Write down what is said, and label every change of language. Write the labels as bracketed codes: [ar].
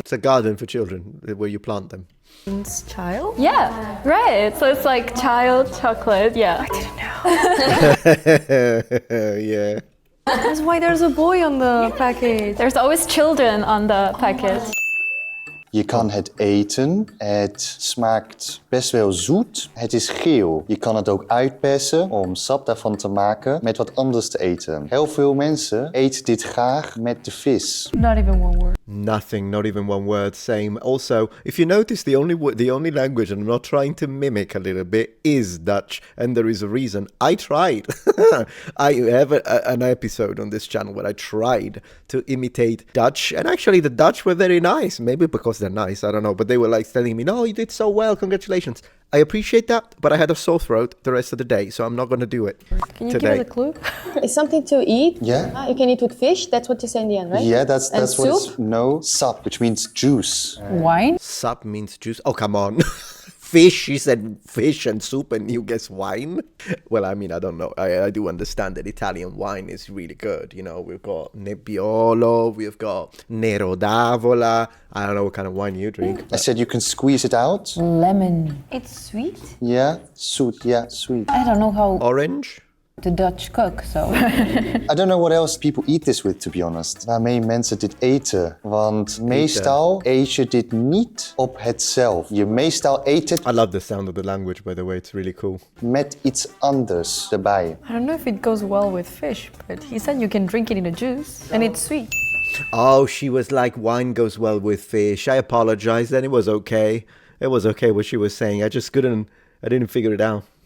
[en] It's a garden for children where you plant them. child. Yeah, right. So it's like child chocolate. Yeah. Yeah. That's why there's a boy on the package. There's always children on the package. [nl] Je kan het eten. Het smaakt best wel zoet. Het is geel. Je kan het ook uitpersen om sap daarvan te maken met wat anders te eten. Heel veel mensen eten dit graag met de vis. [en] Not even one word. Nothing, not even one word. Same. Also, if you notice, the only language, and I'm not trying to mimic a little bit, is Dutch, and there is a reason. I tried. I have an episode on this channel where I tried to imitate Dutch, and actually the Dutch were very nice. Maybe because they're nice, I don't know. But they were like telling me, "No, you did so well. Congratulations." I appreciate that, but I had a sore throat the rest of the day, so I'm not going to do it Can you today. give us a clue? It's something to eat. Yeah? You can eat with fish. That's what you say in the end, right? Yeah, that's And what it's... soup? No, sap, which means juice. Wine? Sup means juice. Oh, come on. Fish, she said fish and soup, and you guess wine? Well, I mean, I don't know. I do understand that Italian wine is really good. You know, we've got Nebbiolo, we've got Nero d'Avola. I don't know what kind of wine you drink. I said you can squeeze it out. Lemon. It's sweet. Yeah, zoet, yeah, sweet. I don't know how Orange? the Dutch cook, so. I don't know what else people eat this with, to be honest. [nl] Waarmee mensen dit eten. Want meestal eet je dit niet op het zelf. Je meestal eet het [en] I love the sound of the language, by the way. It's really cool. [nl] met iets anders erbij. [en] I don't know if it goes well with fish, but he said you can drink it in a juice and it's sweet. Oh, she was like, wine goes well with fish. I apologized, and it was okay. It was okay what she was saying. I didn't figure it out.